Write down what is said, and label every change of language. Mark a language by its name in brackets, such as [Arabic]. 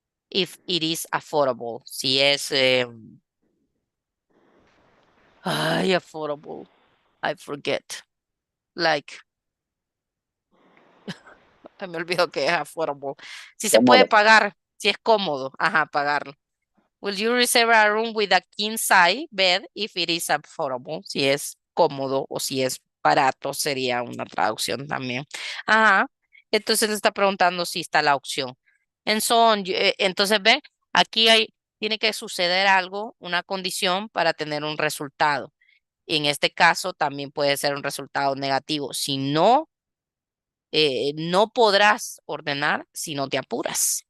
[English] If it is affordable. [Spanish] Si es, [English] affordable. I forget. Like, [Spanish] me olvido que es affordable. Si se puede Cómodo. pagar, si es cómodo, ajá, pagarlo. [English] Will you reserve a room with a king size bed if it is affordable? [Spanish] Si es cómodo o si es barato, sería una traducción también. Ajá. Entonces le está preguntando si está la opción. Entonces, ven, aquí tiene que suceder algo, una condición para tener un resultado. En este caso también puede ser un resultado negativo. Si no, no podrás ordenar si no te apuras.